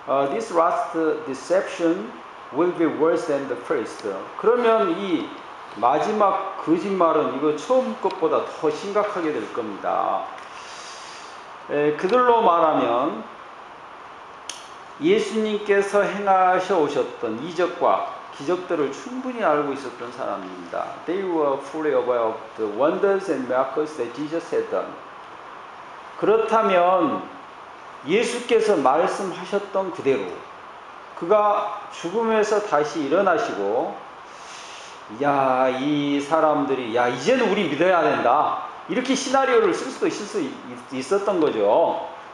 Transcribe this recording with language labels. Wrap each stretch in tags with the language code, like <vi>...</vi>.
<en>This last deception will be worse than the first.</en> <ko>그러면 이 마지막 거짓말은 이거 처음 것보다 더 심각하게 될 겁니다. 그들로 말하면 예수님께서 행하셔 오셨던 이적과 기적들을 충분히 알고 있었던 사람입니다.</ko> <en>They were fully aware of the wonders and miracles that Jesus had done.</en> <ko>그렇다면 예수께서 말씀하셨던 그대로 그가 죽음에서 다시 일어나시고 이 사람들이 이제는 우리 믿어야 된다 이렇게 시나리오를 쓸 수도 있을 수 있었던 거죠.</ko>